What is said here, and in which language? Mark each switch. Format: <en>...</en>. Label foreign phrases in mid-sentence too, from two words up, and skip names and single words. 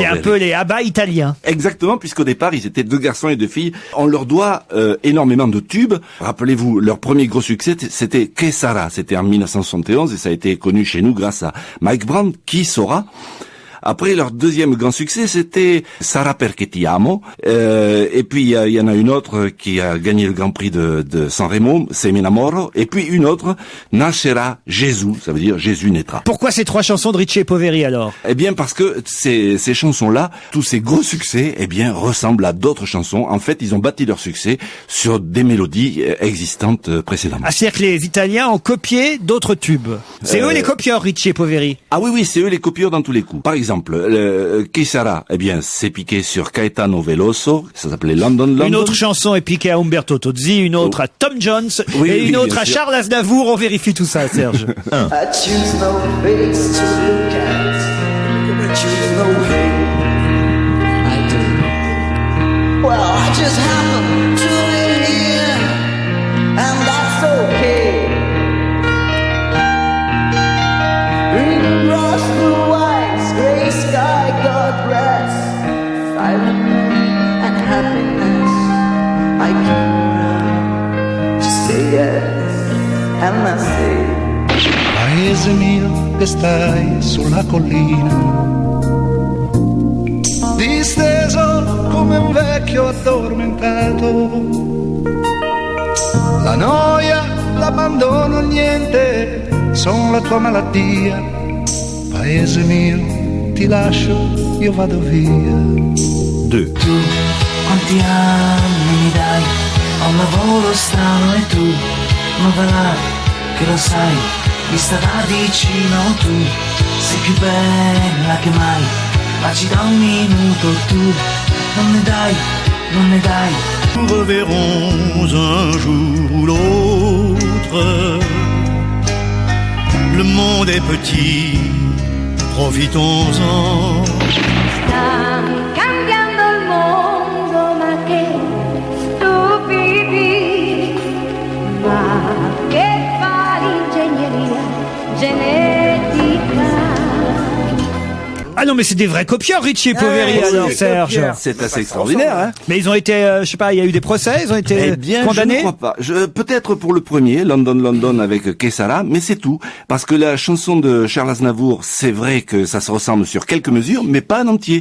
<fr>C'était un peu les ABBA italiens. Exactement, puisqu'au départ ils étaient 2 garçons et 2 filles. On leur doit énormément de tubes. Rappelez-vous, leur premier gros succès c'était Que Sara, c'était en 1971 et ça a été connu chez nous grâce à Mike Brandt, qui saura. Après, leur deuxième grand succès, c'était Sarà perché ti amo. Et puis, il y en a une autre qui a gagné le Grand Prix de Sanremo, C'est mi innamoro. Et puis une autre, Nascerà Gesù, ça veut dire Jésus naîtra. Pourquoi ces 3 chansons de Ricci et Poveri alors? Eh bien, parce que ces chansons-là, tous ces gros succès, eh bien, ressemblent à d'autres chansons. En fait, ils ont bâti leur succès sur des mélodies existantes précédemment. Ah, c'est-à-dire que les Italiens ont copié d'autres tubes. C'est eux les copieurs, Ricci et Poveri. Ah oui, c'est eux les copieurs dans tous les coups. Par exemple, Chi sarà, eh bien, c'est piqué sur Caetano Veloso, ça s'appelait London. Une autre chanson est piquée à Umberto Tozzi, une autre à Tom Jones, et une autre à Charles Aznavour. On vérifie tout ça, Serge.</fr> <en>I choose no face to look at, I choose no way. I do. Well, I just happen to be here, and that's okay. Green grass, blue eyes, gray sky, God rest. Silent pain and happiness. I can just say yes, and I say.</en> <it>Paese mio che stai sulla collina, disteso come un vecchio addormentato. La noia, l'abbandono, il niente, son la tua malattia. Paese mio, ti lascio, io vado via. 2. Tu, quanti anni mi dai, ho un lavoro strano e tu, non va là, che lo sai. Vista da vicino tu sei più bella che mai, ma ci da un minuto tu non ne dai.</it> <fr>Nous reverrons un jour ou l'autre. Le monde est petit, profitons-en.</fr> <it>Sta cambiando il mondo, ma che stupidi, ma che fa l'ingegneria genetica.</it> <fr>Ah non, mais c'est des vrais copieurs, Ricci et Poveri, alors, Serge. C'est assez extraordinaire, hein. Mais ils ont été, je sais pas, il y a eu des procès, ils ont été condamnés? Je ne crois pas. Peut-être pour le premier, London avec Chi sarà, mais c'est tout. Parce que la chanson de Charles Aznavour, c'est vrai que ça se ressemble sur quelques mesures, mais pas en entier.</fr>